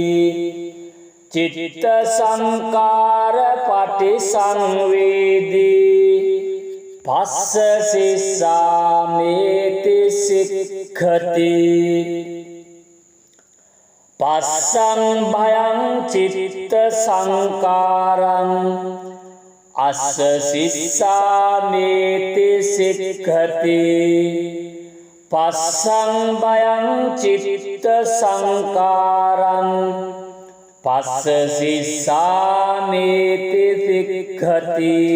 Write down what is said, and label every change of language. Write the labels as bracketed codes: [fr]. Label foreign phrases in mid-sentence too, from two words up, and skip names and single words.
[pi] චිත්ත සංකාර පටි සංවේදී පස්ස සිස්සාමිති සික්ඛති පස්සං භයං චිත්ත සංකාරං අස්ස සිස්සාමිති සික්ඛති පස්සං භයං චිත්ත සංකාරං පස්ස සිස්සාමිති සික්ඛති